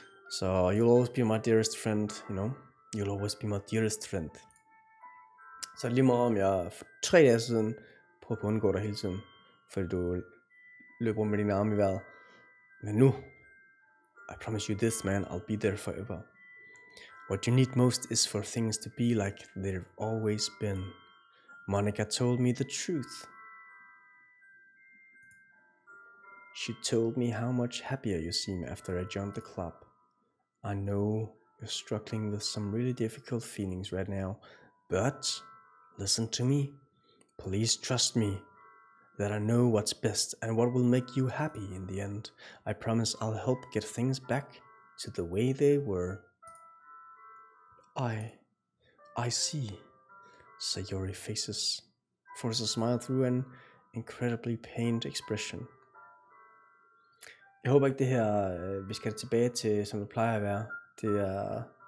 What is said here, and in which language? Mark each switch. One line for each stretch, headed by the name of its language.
English: Så you'll always be my dearest friend, you know. You'll always be my dearest friend.
Danish: Så lige meget om jeg for 3 dage siden prøvede på at undgå dig hele tiden, fordi du løber rundt med dine arme i vejret. Men nu,
English: I promise you this, man, I'll be there forever. What you need most is for things to be like they've always been. Monica told me the truth. She told me how much happier you seem after I joined the club. I know you're struggling with some really difficult feelings right now, but listen to me. Please trust me that I know what's best and what will make you happy in the end. I promise I'll help get things back to the way they were. I see. Sayori forces a smile through an incredibly pained expression.
Danish: Jeg håber ikke det her, vi skal tilbage til, som det plejer at være. Det er